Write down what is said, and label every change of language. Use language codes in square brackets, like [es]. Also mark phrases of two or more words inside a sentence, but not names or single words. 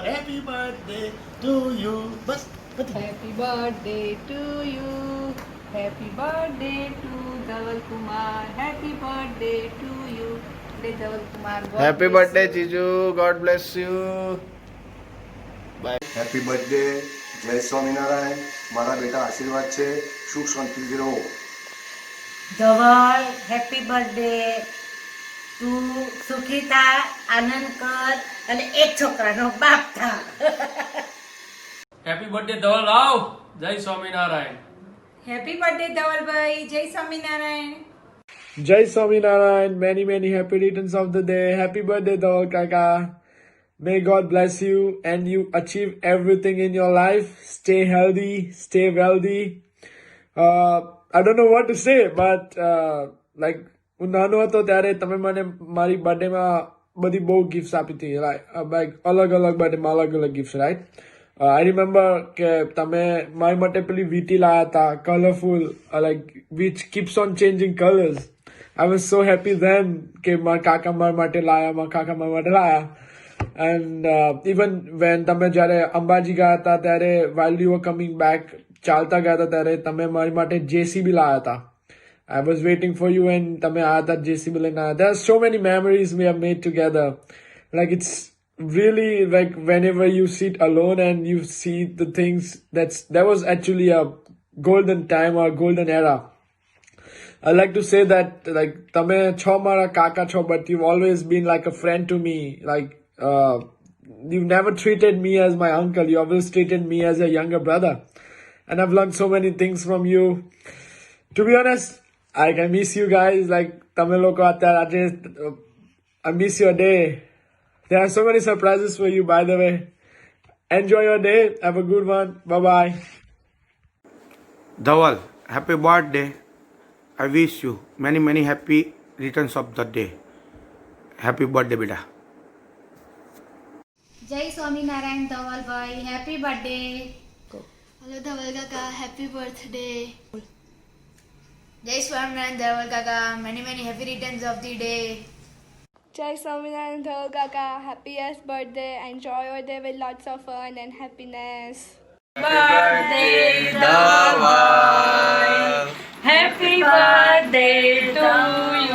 [en] Happy birthday to you. Bas. Happy birthday to you. Happy birthday to Dhaval Kumar. Happy birthday to you. Dhaval Kumar. Happy birthday, Jiju. God bless you. Bye. happy birthday. [gu] જય સ્વામિનારાયણ. મારા બેટા આશીર્વાદ છે, સુખ શાંતિથી રહો. [en] Dhaval, happy birthday. [gu] તું સુખી થા, આનંદ કર અને એક છોકરાનો બાપ થા. [en] happy birthday [gu] ધવલ રાવ. જય સ્વામિનારાયણ. [en] happy birthday [gu] ધવલભાઈ. જય સ્વામિનારાયણ. જય સ્વામિનારાયણ. [en] Many, many happy returns of the day. Happy birthday, Dhaval Kaka. May God bless you and you achieve everything in your life. Stay healthy, stay wealthy. I don't know what to say, but like [gu] હું નાનો હતો ત્યારે તમે મને મારી બર્થડેમાં બધી બહુ ગિફ્ટ્સ આપી હતી like અલગ અલગ બર્થડેમાં અલગ અલગ ગિફ્ટ્સ [en] right I remember [gu] કે તમે મારી માટે પેલી વીટી લાયા હતા કલરફુલ like [en] which keeps on changing colors. I was so happy then [gu] કે મારા કાકા મારા માટે લાયા મારા કાકા મારા માટે લાયા [en] and even when [gu] તમે જ્યારે અંબાજી ગયા હતા ત્યારે [en] while you were coming back [gu] ચાલતા ગયા હતા ત્યારે તમે મારી માટે JCB લાયા હતા. [en] I was waiting for you and [gu] તમે આયા હતા JCB લઈને આયા. [en] There are so many memories we have made together. Like it's really like whenever you sit alone and you see the things that was actually a golden time or golden era. I like to say that like [gu] તમે છો મારા કાકા છો [en] but you've always been like a friend to me. Like you've never treated me as my uncle. You always treated me as a younger brother. And I've learned so many things from you. To be honest, I miss you guys. Like [gu] તમે લોકો અત્યારે [en] I miss your day. There are so many surprises for you, by the way. Enjoy your day. Have a good one. Bye-bye. Dhaval, happy birthday. I wish you many, many happy returns of the day. Happy birthday, beta. [gu] જય સ્વામિનારાયણ ધવલભાઈ, [en] happy birthday. Hello Dhaval Kaka, happy birthday. [gu] જય સ્વામિનારાયણ [en] Dhaval Kaka, many many happy returns of the day. [gu] જય સ્વામિનારાયણ [en] Dhaval Kaka, happiest birthday. Enjoy your day with lots of fun and happiness. Birthday Dhaval, happy birthday to you.